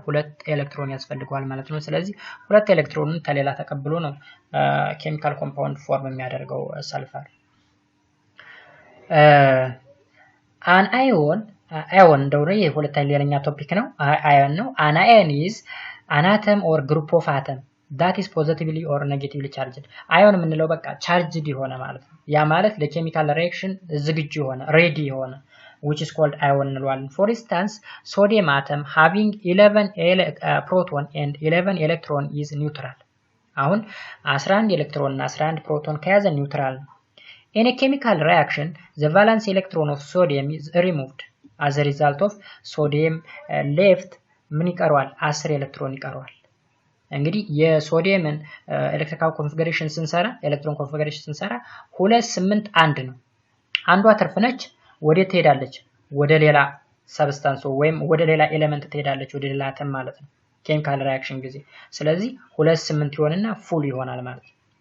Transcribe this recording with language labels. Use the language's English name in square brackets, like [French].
[Amharic] 2 ኤሌክትሮን ያስፈልገዋል ማለት ነው። ስለዚህ 2 ኤሌክትሮንን ከሌላ ተቀብሎ ነው ኬሚካል ኮምፓውንድ ፎርም የሚያደርገው ሰልፈር። አን አዮን እንደሆነ የሁለተኛ ሌላኛ ቶፒክ ነው። አዮን ነው። አን አዮን [English] is an atom or group of atom that is positively or negatively charged. [Amharic] አዮን የምንለው በቃ ቻርጅድ የሆነ ማለት ነው። ያ ማለት ለኬሚካል ሪአክሽን ዝግጁ የሆነ ሬዲ የሆነ [English] which is called ion [Amharic] እንለዋለን። [English] For instance, sodium atom having 11 proton and 11 electron is neutral. [Amharic] አሁን 11 ኤሌክትሮን እና 11 ፕሮቶን ከያዘ ኒውትራል ነው። [English] In a chemical reaction, the valence electron of sodium is removed. As a result of sodium left [Amharic] ምን ይቀረዋል? 10 ኤሌክትሮን ይቀረዋል። እንግዲህ የሶዲየምን ኤሌክትሪካል ኮንፊግሬሽን ስንሰራ ኤሌክትሮን ኮንፊግሬሽን ስንሰራ 2 8 1 ነው። አንዷ ትርፍ ነች፣ ወደ ትሄዳለች ወደ ሌላ ሰብስታንስ ወይም ወደ ሌላ ኤሌመንት ትሄዳለች ወደ ሌላ አተም ማለት ነው ኬሚካል ሪአክሽን ጊዜ። ስለዚህ 2 8 ይሆንና ፉል ይሆናል ማለት ነው።